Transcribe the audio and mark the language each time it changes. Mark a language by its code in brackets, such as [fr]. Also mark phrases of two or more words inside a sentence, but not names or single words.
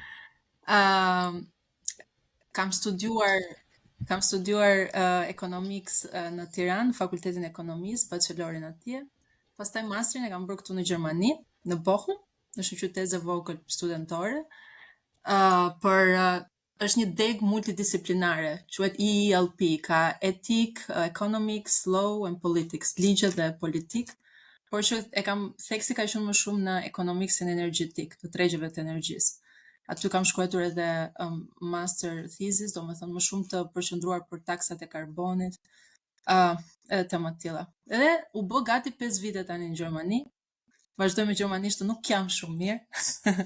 [sq] Kam studiuar economics në Tiranë, Fakultetin e Ekonomisë, bachelorin atje. Pastaj masterin e kam bërë këtu në Gjermani, në Bochum, në një qytet e vogël studentore. Është një deg multidisciplinare, quhet EELP, ka etik, [en] economics, law and politics, [sq] ligje dhe politik. Por që e kam theksi ka qenë më shumë në economicsin energjetik, të tregjeve të energjisë. Aty kam shkruar edhe [en] master thesis, [sq] domethënë më shumë të përqendruar për taksat e karbonit, edhe tema të tilla. Edhe u bë gati 5 vite tani në Gjermani. Vazhdoj me gjermanisht, nuk jam shumë mirë.